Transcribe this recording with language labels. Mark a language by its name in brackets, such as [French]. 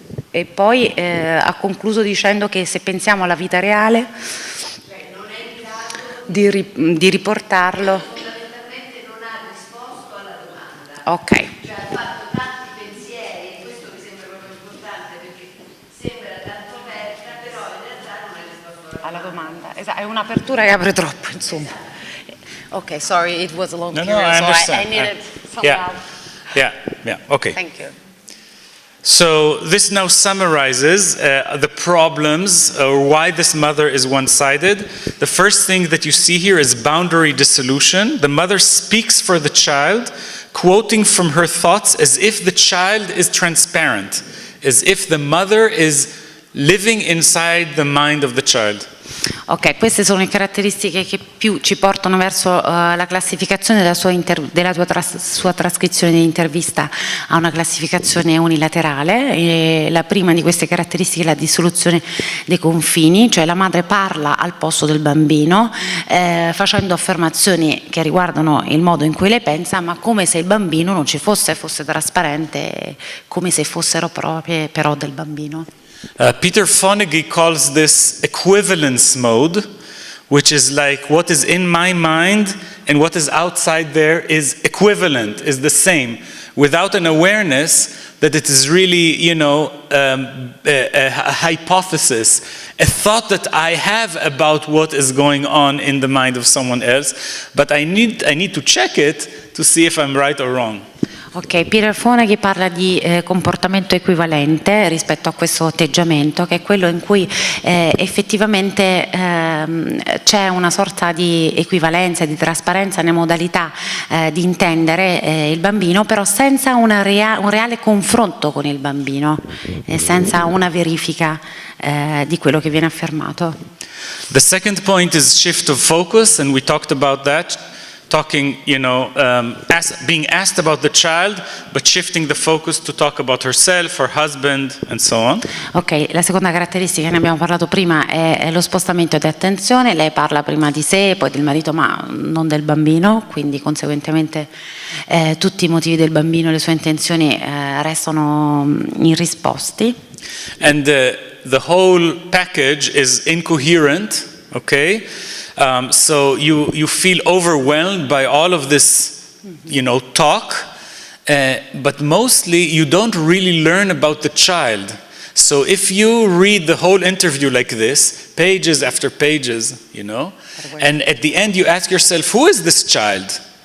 [Italian] E poi ha concluso dicendo che se pensiamo alla vita reale, di riportarlo. Ok. Cioè ha fatto tanti pensieri e questo mi sembra proprio importante perché sembra tanto aperta, però in realtà non è risposto Alla domanda. Esatto, è un'apertura che apre troppo, insomma. [English] Ok, sorry, it was a long period, I understand. I needed someone else. Yeah, okay. Thank you. So this now summarizes the problems or why this mother is one-sided. The first thing that you see here is boundary dissolution. The mother speaks for the child, quoting from her thoughts as if the child is transparent, as if the mother is living inside the mind of the child. [Italian] Ok, queste sono le caratteristiche che più ci portano verso la classificazione della sua trascrizione di intervista a una classificazione unilaterale. E la prima di queste caratteristiche è la dissoluzione dei confini, cioè la madre parla al posto del bambino facendo affermazioni che riguardano il modo in cui lei pensa, ma come se il bambino non ci fosse trasparente, come se fossero proprie però del bambino. [English] Peter Fonagy calls this equivalence mode, which is like what is in my mind and what is outside there is equivalent, is the same, without an awareness that it is really, a hypothesis, a thought that I have about what is going on in the mind of someone else, but I need to check it to see if I'm right or wrong. [Italian] Ok, Peter Fonagy parla di comportamento equivalente rispetto a questo atteggiamento, che è quello in cui effettivamente c'è una sorta di equivalenza, di trasparenza nelle modalità di intendere il bambino, però senza un reale confronto con il bambino, senza una verifica di quello che viene affermato. [English] The second point is shift of focus, and we talked about that. Talking, being asked about the child, but shifting the focus to talk about herself, her husband, and so on. [Italian] Ok, la seconda caratteristica, ne abbiamo parlato prima, è lo spostamento di attenzione. Lei parla prima di sé, poi del marito, ma non del bambino, quindi conseguentemente tutti i motivi del bambino e le sue intenzioni restano irrisposti. [English] And the whole package is incoherent, okay? So you feel overwhelmed by all of this, talk, but mostly you don't really learn about the child. So if you read the whole interview like this, pages after pages, and at the end you ask yourself, who is this child?